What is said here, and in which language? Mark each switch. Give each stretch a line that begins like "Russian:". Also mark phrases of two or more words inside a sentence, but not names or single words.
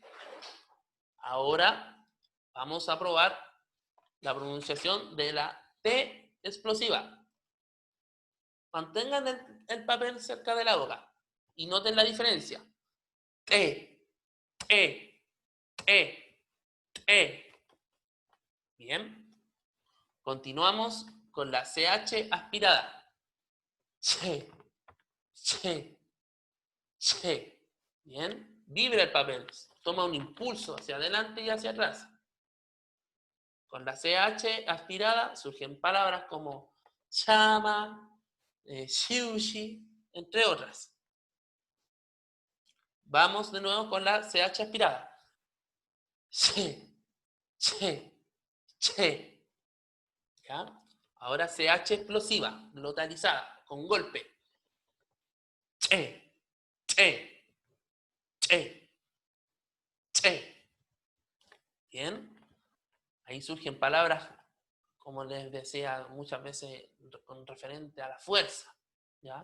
Spanish: Ahora vamos a probar la pronunciación de la T explosiva. Mantengan el papel cerca de la boca y noten la diferencia. T, T, T, T. Bien. Continuamos con la CH aspirada. Che, che, che. Bien. Vibra el papel. Toma un impulso hacia adelante y hacia atrás. Con la CH aspirada surgen palabras como chama, sushi, entre otras. Vamos de nuevo con la CH aspirada. Che, che, che. ¿Ya? Ahora CH explosiva, glotalizada, con golpe. Che, che, che, che. Bien. Ahí surgen palabras, como les decía muchas veces, con referente a la fuerza, ¿ya?